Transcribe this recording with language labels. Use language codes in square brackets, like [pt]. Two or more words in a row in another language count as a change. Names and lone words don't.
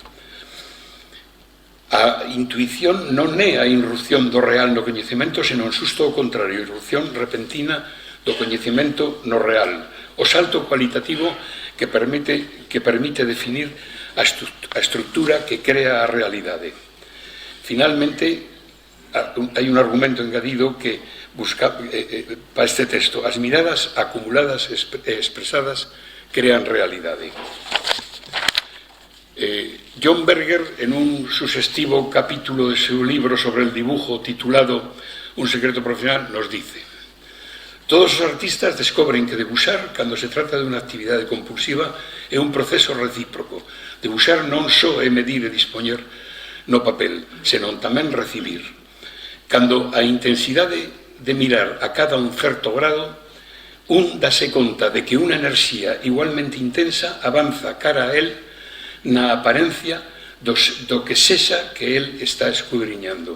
[gl] A intuición non é a irrupción do real no coñecemento, senón xusto o contrario, a irrupción repentina do coñecemento no real, o salto cualitativo que permite definir a estructura que crea a realidade. Finalmente, hai un argumento engadido que busca para este texto: as miradas acumuladas e expresadas crean realidade. [es] John Berger, en un sugestivo capítulo de su libro sobre el dibujo titulado Un secreto profesional, nos dice: [gl] todos os artistas descobren que debuxar, cando se trata de unha actividade compulsiva, é un proceso recíproco. Debuxar non só é medir e dispoñer no papel, senón tamén recibir. Cando a intensidade de mirar a cada un certo grado, un dase conta de que unha enerxía igualmente intensa avanza cara a él na apariencia do que sexa que él está escudriñando.